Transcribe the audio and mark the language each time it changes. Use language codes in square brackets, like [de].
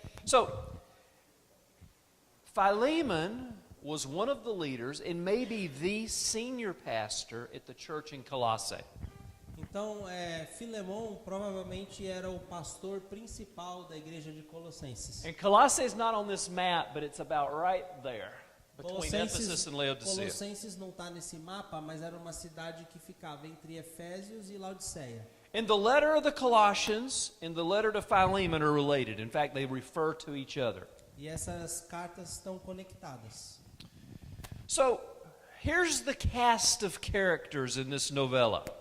[en] So, Philemon was one of the leaders and maybe the senior pastor at the church in Colossae. [pt] Então, Filemão provavelmente era o pastor principal da igreja de Colossenses. [en] And Colossae is not on this map, but it's about right there between Ephesus and Laodicea. [pt] Colossenses não está nesse mapa, mas era uma cidade que ficava entre Efésios e Laodiceia. [en] And the letter of the Colossians and the letter to Philemon are related. In fact, they refer to each other. [pt] E essas cartas estão conectadas. [en] So, here's the cast of characters in this novella.